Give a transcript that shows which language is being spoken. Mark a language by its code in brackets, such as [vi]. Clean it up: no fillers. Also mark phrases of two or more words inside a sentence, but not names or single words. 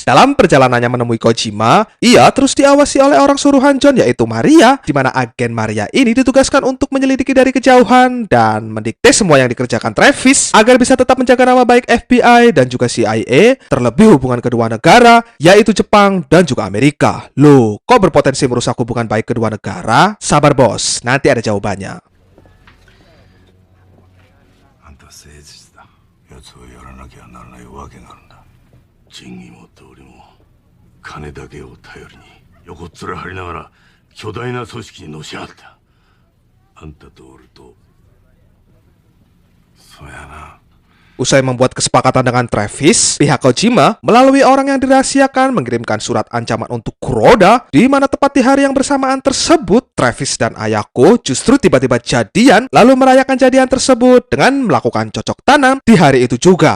[id] Dalam perjalanannya menemui Kojima, ia terus diawasi oleh orang suruhan John, yaitu Maria, di mana agen Maria ini ditugaskan untuk menyelidiki dari kejauhan dan mendikte semua yang dikerjakan Travis agar bisa tetap menjaga nama baik FBI dan juga CIA, terlebih hubungan kedua negara, yaitu Jepang dan juga Amerika. Loh, kok berpotensi merusak hubungan baik kedua negara? Sabar bos, nanti ada jawabannya. [ja] あんた誠実だ。奴をやらなきゃならないわけがあるんだ。仁義も道理も金だけを頼りに横っ面張りながら巨大な組織にのし上がった。あんたとおるとそうやな。 [id] Usai membuat kesepakatan dengan Travis, pihak Kojima melalui orang yang dirahasiakan mengirimkan surat ancaman untuk Kuroda, di mana tepat di hari yang bersamaan tersebut, Travis dan Ayako justru tiba-tiba jadian lalu merayakan jadian tersebut dengan melakukan cocok tanam di hari itu juga.